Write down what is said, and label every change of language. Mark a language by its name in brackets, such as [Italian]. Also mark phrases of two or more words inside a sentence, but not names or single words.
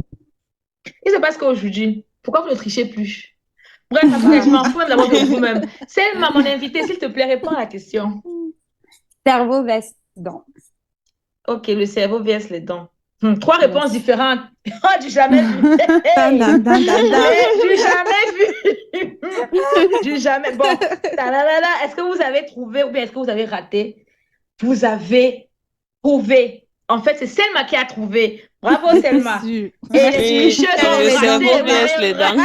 [French] Qu'est-ce qui se passe qu'aujourd'hui? Pourquoi vous ne trichez plus? Bref, en tout cas, je m'en fous même d'abord de vous-même. Selma, mon invité, s'il te plaît, réponds à la question. Cerveau, veste, dents. Ok, le cerveau vs les dents. Trois réponses Yes. différentes. Oh, du jamais vu. Dan, Hey! dan, dan, dan, dan. Du jamais vu. Du jamais. Bon, ta-da-da-da. Est-ce que vous avez trouvé ou bien est-ce que vous avez raté? Vous avez trouvé. En fait, c'est Selma qui a trouvé. Bravo, C'était Selma. sûr. Et les C'était sûr Oui, tricheuses qu'il y ont avait le les dents raté. cerveau Vous dedans. vs avez les dents.